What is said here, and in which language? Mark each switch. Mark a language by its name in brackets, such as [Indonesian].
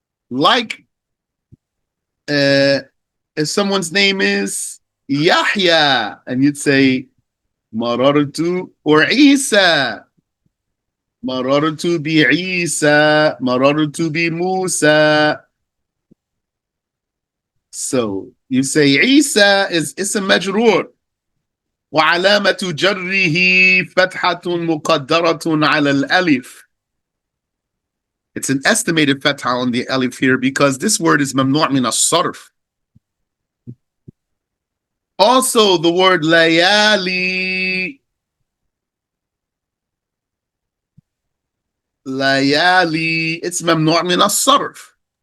[English] Like if someone's name is Yahya, and you'd say marartu or Isa. Marartu bi Isa, marartu bi Musa. So you say Isa is ism majroor. [Arabic] وعلامة جره فتحة مقدرة على الألف. [English] It's an estimated fatha on the alif here because this word is mamnu' min as-sarf. Also, the word layali. Layali, it's mamnu' min as-sarf.